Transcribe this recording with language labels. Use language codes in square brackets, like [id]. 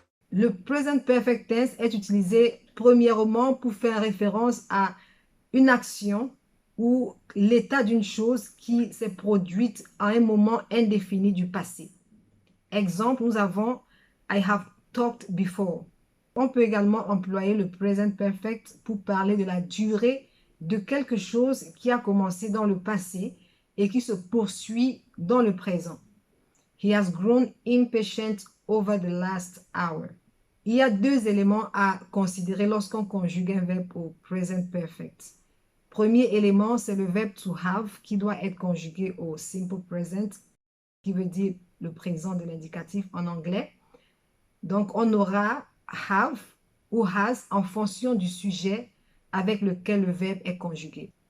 [fr] Le present perfect tense est utilisé premièrement pour faire référence à une action ou l'état d'une chose qui s'est produite à un moment indéfini du passé. Exemple, nous avons [en] I have talked before. [fr] On peut également employer le present perfect pour parler de la durée de quelque chose qui a commencé dans le passé et qui se poursuit dans le présent. [en] He has grown impatient over the last hour. [fr] Il y a deux éléments à considérer lorsqu'on conjugue un verbe au present perfect. Premier élément, c'est le verbe to have qui doit être conjugué au simple present, qui veut dire le présent de l'indicatif en anglais. Donc, on aura have ou has en fonction du sujet avec lequel le verbe est conjugué.